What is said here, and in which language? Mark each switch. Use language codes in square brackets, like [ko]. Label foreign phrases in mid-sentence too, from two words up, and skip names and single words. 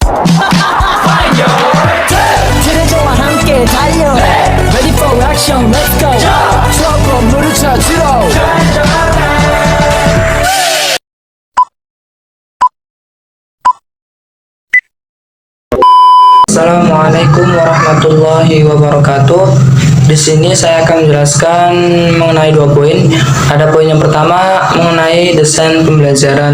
[ko] 트레저와 함께 달려 [en] Ready for action let's go [ko] 조금 물을 쳐주러 [ar] السلام عليكم ورحمة الله وبركاته. [id] Di sini saya akan menjelaskan mengenai 2 poin. Ada poin yang pertama mengenai desain pembelajaran.